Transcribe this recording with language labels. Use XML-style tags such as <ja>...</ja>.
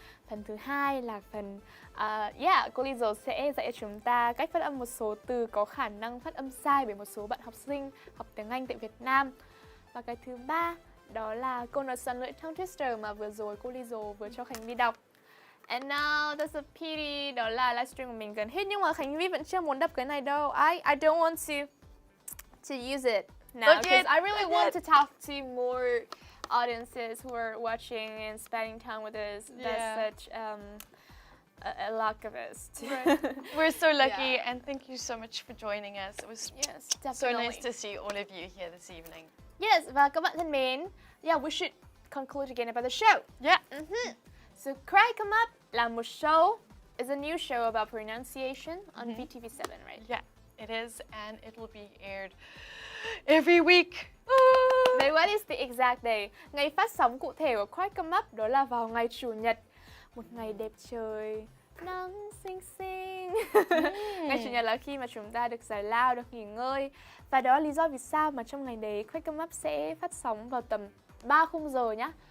<vi>Phần thứ hai là phần cô Lizo sẽ dạy cho chúng ta cách phát âm một số từ có khả năng phát âm sai bởi một số bạn học sinh học tiếng Anh tại Việt Nam. Và cái thứ ba đó là câu nói xoắn lưỡi tongue twister mà vừa rồi cô Lizo vừa cho Khánh Vi đọc. And now there's a pity, đó là livestream của mình gần hết nhưng mà Khánh Vi vẫn chưa muốn đọc cái này đâu.</vi> <en>I don't want to use it now because I really want to talk to more audiences who are watching and spending time with us. Yeah. That's such a luck of us. Right. We're so lucky, Yeah. and thank you so much for joining us. It was Yes, so definitely. nice to see all of you here this evening. Yes, và các bạn thân mến, we should conclude again about the show. Yeah. So Cry Come Up là một show, is a new show about pronunciation on VTV7, right? Yeah, it is, and it will be aired every week. Vậy what is the exact day?</en> <vi>Ngày phát sóng cụ thể của Cry Come Up đó là vào ngày Chủ nhật. Một ngày đẹp trời, nắng xinh xinh. Ngày Chủ nhật là khi mà chúng ta được giải lao, được nghỉ ngơi. Và đó là lý do vì sao mà trong ngày đấy Cry Come Up sẽ phát sóng vào tầm 3 khung giờ nhá.</vi>